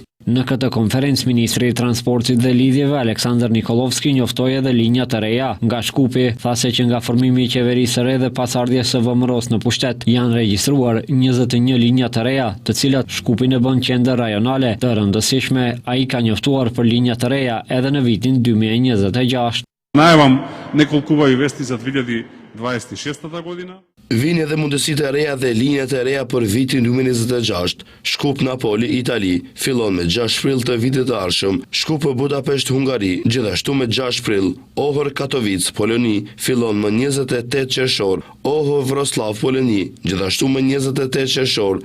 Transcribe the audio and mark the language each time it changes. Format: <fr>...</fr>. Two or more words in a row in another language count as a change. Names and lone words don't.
<sq>Në këtë konferencë, Ministri i Transportit dhe Lidhjeve Aleksandar Nikolovski njoftoi edhe linja të reja nga Shkupi, tha se që nga formimi i qeverisë së re dhe pasardhjes së VMRO-s në pushtet janë regjistruar 21 linja të reja, të cilat Shkupin e bën qendër rajonale të rëndësishme. Ai ka njoftuar për linja të reja edhe në vitin 2026.</sq> <mk>Најавам неколку убави вести за 2026 година.</mk> <sq>Vini edhe mundësitë e reja dhe linjat e reja për vitin 2026. Shkup Napoli, Itali, fillon me 6 prill të vitit të ardhshëm. Shkup Budapest, Hungari, gjithashtu me 6 prill. Ohër Katowice, Poloni, fillon më 28 qershor. Ohër Wrocław, Poloni, gjithashtu më 28 qershor.</sq>